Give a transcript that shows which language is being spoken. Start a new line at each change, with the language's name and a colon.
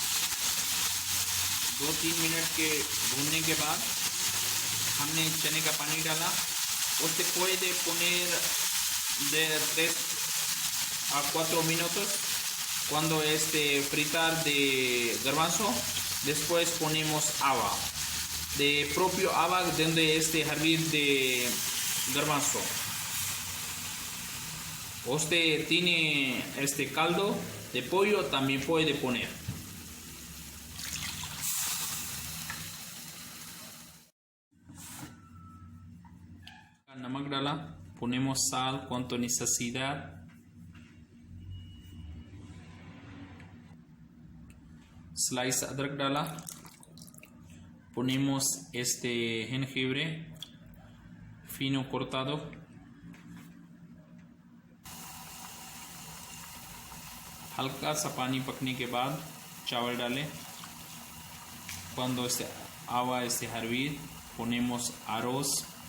Hindi: दो 3 मिनट के भूनने के बाद हमने चने का पानी डाला.
Spanish: Usted puede poner de 3 a 4 minutos cuando fritar de garbanzo. Después ponemos agua, de propio agua donde hervir de garbanzo. Usted tiene caldo de pollo, también puede poner.
Hindi: नमक डाला,
Spanish: ponemos sal cuanto necesidad.
Hindi: Slice अदरक डाला,
Spanish: ponemos jengibre fino cortado.
Hindi: हल्का सा पानी पकने के बाद चावल डालें.
Spanish: Cuando agua hervir, ponemos arroz.